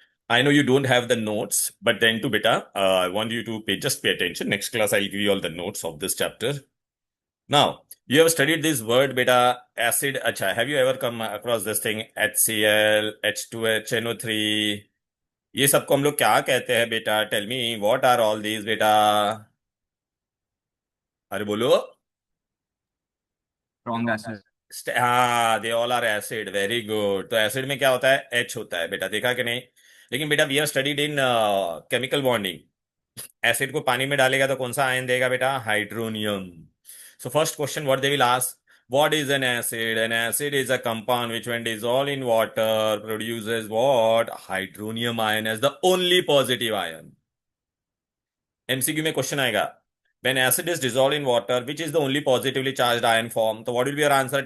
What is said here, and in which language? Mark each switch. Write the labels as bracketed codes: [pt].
[en] I know you don't have the notes, but then to beta, I want you to just pay attention. Next class, I'll give you all the notes of this chapter. Now, you have studied this word beta, acid. Acha, have you ever come across this thing HCl, H2H, NO3? [hi] ये सबको हम लोग क्या कहते हैं बेटा? [en] Tell me, what are all these बेटा? [hi] अरे बोलो. [en] Strong acid. [hi] हाँ, [en] They all are acid. Very good. [hi] तो एसिड में क्या होता है? एच होता है बेटा. देखा कि नहीं? लेकिन बेटा [en] We are studied in chemical bonding. [hi] Acid को पानी में डालेगा तो कौन सा आयन देगा बेटा? Hydronium. [en] So first question what they will ask, what is an acid? An acid is a compound which when dissolved in water produces what? Hydronium ion as the only positive ion. [hi] MCQ में question आएगा, [en] when acid is dissolved in water which is the only positively charged ion form, तो what will be your answer?